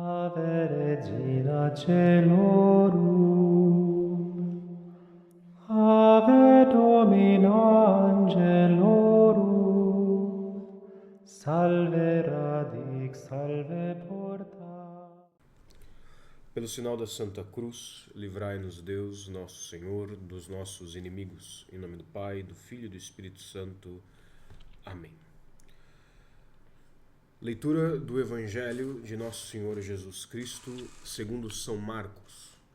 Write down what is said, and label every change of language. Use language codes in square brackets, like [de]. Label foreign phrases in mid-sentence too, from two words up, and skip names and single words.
[la] Ave Regina Caelorum, Ave Domina Angelorum, Salve Radix, Salve Porta. [pt] Pelo sinal da Santa Cruz, livrai-nos Deus, nosso Senhor, dos nossos inimigos. Em nome do Pai, do Filho e do Espírito Santo. Amém. Leitura do Evangelho de Nosso Senhor Jesus Cristo, segundo São Marcos.